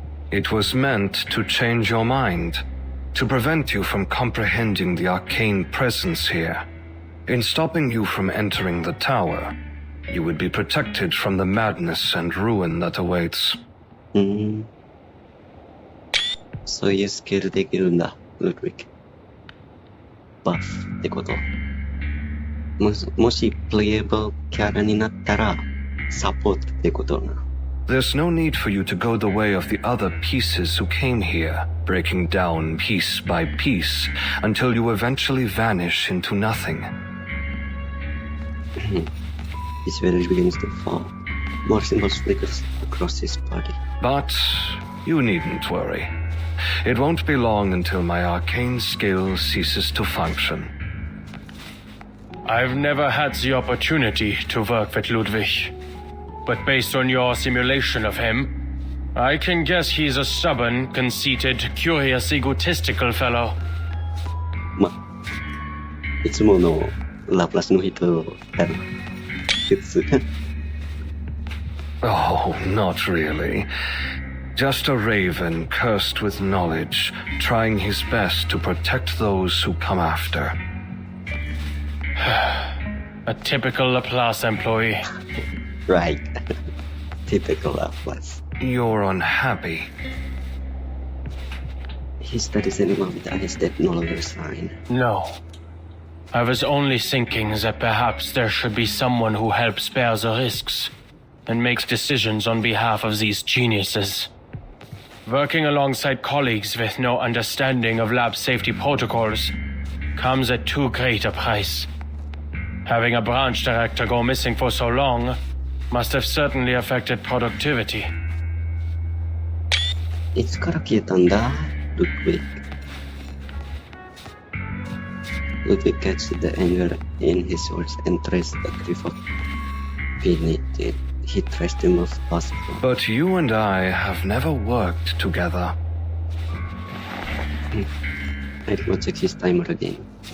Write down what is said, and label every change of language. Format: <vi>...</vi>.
<en>It was meant to change your mind, to prevent you from comprehending the arcane presence here. In stopping you from entering the tower, you would be protected from the madness and ruin that awaits.</en> <ja>そういうスケールできるんだ、ルトウィック。バフってこと。もしプレイヤブルキャラになったら、サポートってことな。</ja> <en>There's no need for you to go the way of the other pieces who came here, breaking down piece by piece, until you eventually vanish into nothing. His village begins to fall. More symbols flickers across his body. But you needn't worry. It won't be long until my arcane skill ceases to function. I've never had the opportunity to work with Ludwig. But based on your simulation of him, I can guess he's a stubborn, conceited, curious, egotistical fellow.</en> <ja>いつものラプラスの人だな。普通。</ja> <en>Oh, not really. Just a raven cursed with knowledge, trying his best to protect those who come after. A typical Laplace employee. Right. Typical Laplace. You're unhappy. He studies anyone with eyes that no longer shine. No. I was only thinking that perhaps there should be someone who helps bear the risks and makes decisions on behalf of these geniuses. Working alongside colleagues with no understanding of lab safety protocols comes at too great a price. Having a branch director go missing for so long must have certainly affected productivity.</en> <ja>いつから消えたんだ、ルトウィック。</ja> <en>Ludwig catches the anger in his words and tries a grip of beneath it. He tries to move past them. But you and I have never worked together. I will check his timer again.</en>